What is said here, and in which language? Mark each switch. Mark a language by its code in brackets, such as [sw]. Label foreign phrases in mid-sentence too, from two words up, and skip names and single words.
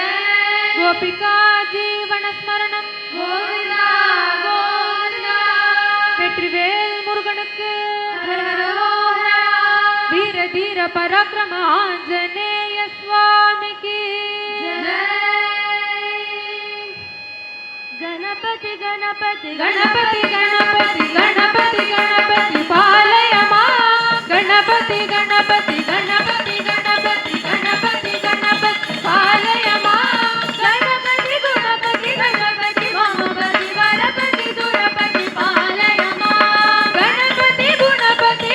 [sa] गोपिका जीवन स्मरणम गोविंदा गोविंदा। [ta] வெற்றிவேல் முருகனுக்கு வீர தீர பராக்கிரம ஆஞ்சநேய சுவாமிக்கு [sa] गणपति गणपति गणपति गणपति गणपति गणपति पालयमा गणपति गणपति गणपति गणपति गणपति गणपति पालयमा गणपति गुणपति गणपति ममपति वरपति दुरपति पालयमा गणपति गुणपति